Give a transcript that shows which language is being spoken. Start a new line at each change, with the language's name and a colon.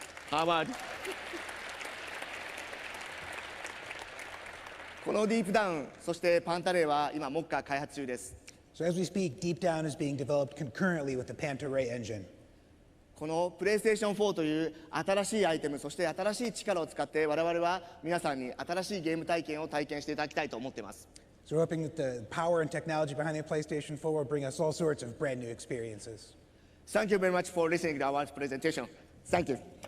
Japanese: Harvard このディープダウン、そしてパンタレイは今目下開発中です。
English: So as we speak, Deep Down is being developed concurrently with the Panta-Ray engine.
Japanese: このプレイステーション4という新しいアイテム、そして新しい力を使って我々は皆さんに新しいゲーム体験を体験していただきたいと思っています。
English: So we're hoping that the power and technology behind the PlayStation 4 will bring us all sorts of brand new experiences. Thank you very much for listening to our presentation. Thank you.